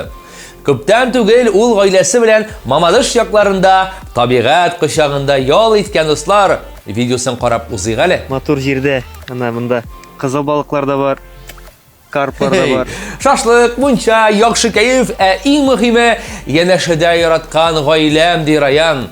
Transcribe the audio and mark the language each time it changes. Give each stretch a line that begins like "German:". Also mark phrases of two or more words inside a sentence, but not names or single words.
Tatar: Күптән түгел ул гаиләсе белән Мамадыш якларында табигать кочагында ял иткән дуслар. Видеосын карап узыйк әле. Матур җирдә, ана монда кызыл балыклар да бар. Karplar da var. Шашлык, мунча, яхшы кайф, иң мөһиме янәшәдә яраткан гаиләм ди Раян.